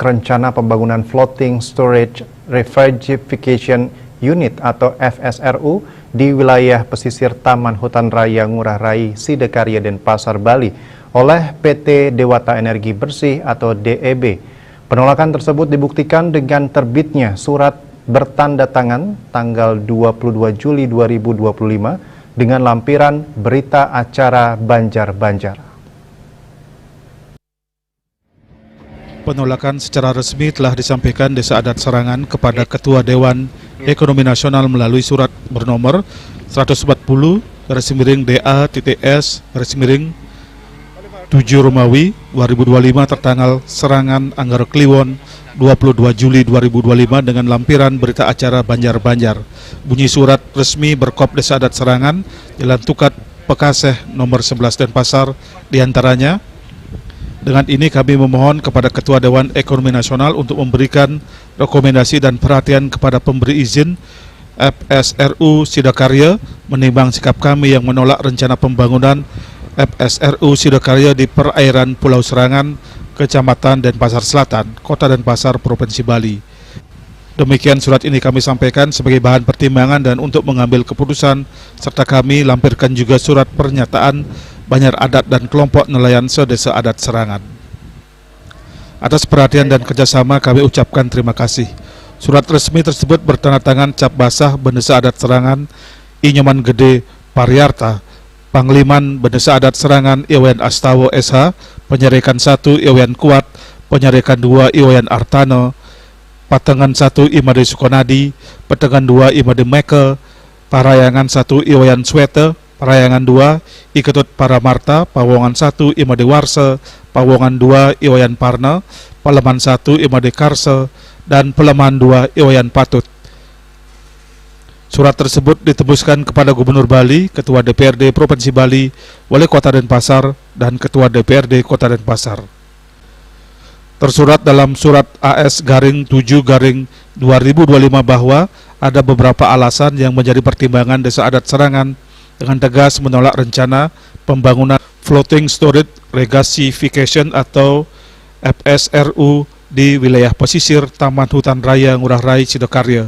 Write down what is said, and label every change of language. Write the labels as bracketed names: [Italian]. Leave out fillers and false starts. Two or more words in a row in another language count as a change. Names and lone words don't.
[Indonesian] rencana pembangunan [English] Floating Storage Refrigeration Unit [Indonesian] atau FSRU di wilayah pesisir Taman Hutan Raya Ngurah Rai, Sidakarya, Denpasar, Bali oleh PT Dewata Energi Bersih atau DEB. Penolakan tersebut dibuktikan dengan terbitnya surat bertanda tangan tanggal 22 Juli 2025 dengan lampiran berita acara Banjar-Banjar. Penolakan secara resmi telah disampaikan Desa Adat Serangan kepada Ketua Dewan Ekonomi Nasional melalui surat bernomor 140-DA-S-7 Romawi 2025 tertanggal Serangan Anggara Kliwon 22 Juli 2025 dengan lampiran berita acara Banjar-Banjar. Bunyi surat resmi berkop Desa Adat Serangan, Jalan Tukat, Pekaseh, nomor 11 Denpasar, diantaranya. Dengan ini kami memohon kepada Ketua Dewan Ekonomi Nasional untuk memberikan rekomendasi dan perhatian kepada pemberi izin FSRU Sidakarya menimbang sikap kami yang menolak rencana pembangunan FSRU Sidakarya di perairan Pulau Serangan, Kecamatan Denpasar Selatan, Kota Denpasar, Provinsi Bali. Demikian surat ini kami sampaikan sebagai bahan pertimbangan dan untuk mengambil keputusan, serta kami lampirkan juga surat pernyataan Banjar Adat dan kelompok nelayan se-Desa Adat Serangan. Atas perhatian dan kerjasama kami ucapkan terima kasih. Surat resmi tersebut bertanda tangan cap basah Bendesa Adat Serangan Inyoman Gede Paryarta, Pangliman Bendesa Adat Serangan Iwayan Astawa SH, Penyerekan 1 Iwayan Kuat, Penyerekan 2 Iwayan Artano, Patengan 1 Imade Sukonadi, Patengan 2 Imade Meke, Parayangan 1 Iwayan Swete, Parayangan 2 Iketut Paramarta, Pawongan 1 Imade Warse, Pawongan 2 Iwayan Parna, Paleman 1 Imade Karse, dan Peleman 2 Iwayan Patut. Surat tersebut ditembuskan kepada Gubernur Bali, Ketua DPRD Provinsi Bali, Wali Kota Denpasar, dan Ketua DPRD Kota Denpasar. Tersurat dalam surat AS-7/2025 bahwa ada beberapa alasan yang menjadi pertimbangan Desa Adat Serangan dengan tegas menolak rencana pembangunan [English] Floating Storage Regasification [Indonesian] atau FSRU di wilayah pesisir Taman Hutan Raya Ngurah Rai, Sidakarya.